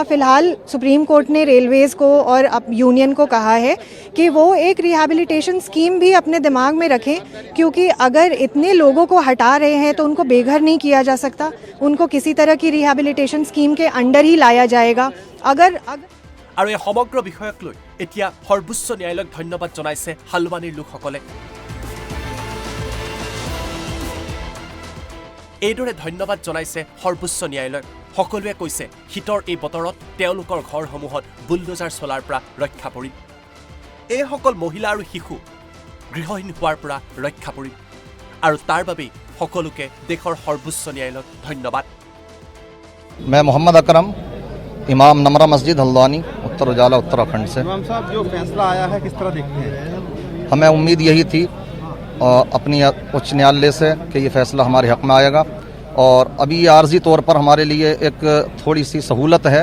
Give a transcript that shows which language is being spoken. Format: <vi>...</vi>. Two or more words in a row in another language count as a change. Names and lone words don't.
<hi>फिलहाल सुप्रीम कोर्ट ने रेलवेज़ को और अब यूनियन को कहा है कि वो एक</hi> <en>rehabilitation scheme</en> <hi>भी अपने दिमाग में रखें, क्योंकि अगर इतने लोगों को हटा रहे हैं तो उनको बेघर नहीं किया जा सकता, उनको किसी तरह की</hi> <en>rehabilitation scheme</en> <hi>के अंडर ही लाया जाएगा।</hi> <as>আৰু এই সমগ্ৰ বিষয়ক লৈ এতিয়া সৰ্বোচ্চ ন্যায়ালয়ক ধন্যবাদ জনাইছে হালৱানীৰ লোকসকলে। এইদৰে ধন্যবাদ জনাইছে সৰ্বোচ্চ ন্যায়ালয়ক। সকলোৱে কৈছে শীতৰ এই বতৰত তেওঁলোকৰ ঘৰসমূহত বুলডোজাৰ চলাৰ পৰা ৰক্ষা পৰিল। এইসকল মহিলা আৰু শিশু গৃহহীন হোৱাৰ পৰা ৰক্ষা পৰিল আৰু তাৰ বাবেই সকলোকে দেশৰ সৰ্বোচ্চ ন্যায়ালয়ক ধন্যবাদ।</as> <hi>मैं मोहम्मद अकरम, इमाम नमरा मस्जिद हल्द्वानी, उत्तर उजाला उत्तराखंड से। इमाम साहब, जो फैसला आया है किस तरह देखते हैं? हमें उम्मीद यही थी अपनी उच्च न्यायालय से कि ये फैसला हमारे हक़ में आएगा और अभी आर्जी तौर पर हमारे लिए एक थोड़ी सी सहूलत है।</hi>